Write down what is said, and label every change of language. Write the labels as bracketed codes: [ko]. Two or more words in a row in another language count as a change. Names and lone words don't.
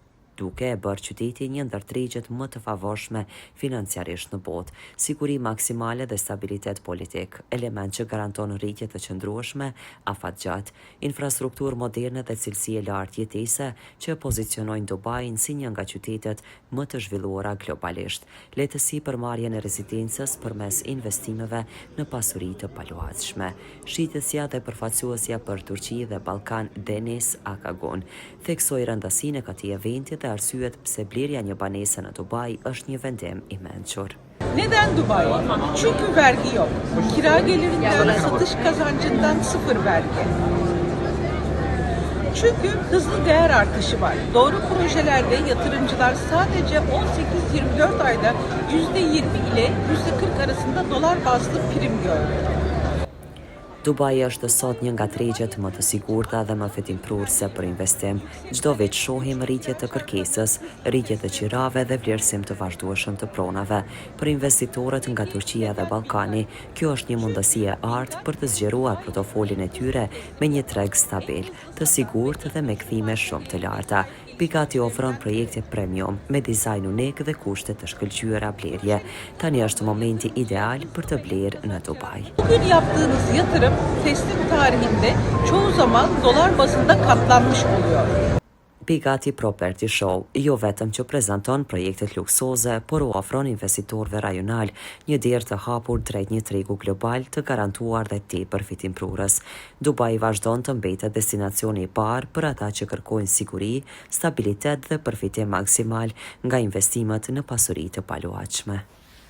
[sq] duke e bërë qyteti një ndër tregjet më të favorshme financiarisht në botë, siguri maksimale dhe stabilitet politik, element që garanton rritje të qëndrueshme afatgjatë, infrastrukturë moderne dhe cilësi e lartë jetese që pozicionojnë Dubain si një nga qytetet më të zhvilluara globalisht, lehtësi për marrjen e rezidencës përmes investimeve në pasuri të paluhatshme. Shitësja dhe përfaqësuesja për Turqi dhe Ballkan Deniz Akagun theksoi rëndësinë e këtij eventi dhe arsyet pse blerja një banese në Dubai është një vendim i mençur. [tr] Neden Dubai? Çünkü vergi yok. Kira gelirinden, satış kazancından sıfır vergi. Çünkü hızlı değer artışı var. Doğru projelerde yatırımcılar sadece 18-24 ayda %20 ile %40 arasında dolar bazlı prim gördü. [sq] Dubai është sot një nga tregjet më të sigurta dhe më fitimprurse për investim. Çdo vit shohim rritje të kërkesës, rritje të qirave dhe vlerësim të vazhdueshëm të pronave. Për investitorët nga Turqia dhe Ballkani, kjo është një mundësi e artë për të zgjeruar portofolin e tyre me një treg stabil, të sigurt dhe me kthime shumë të larta. Bugatti ofron projekte premium me dizajn unik dhe kushte të shkëlqyera blerje. Tani është momenti ideal për të blerë në Dubai. [tr] Bugün yaptığınız yatırım teslim tarihinde çoğu zaman dolar bazında katlanmış oluyor. [sq] Bugatti Property Show jo vetëm që prezanton projektet luksoze, por u ofron investitorëve rajonal një derë të hapur drejt një tregu global të garantuar dhe tepër fitimprurës. Dubai vazhdon të mbetet destinacioni i parë për ata që kërkojnë siguri, stabilitet dhe përfitim maksimal nga investimet në pasuri të paluhatshme.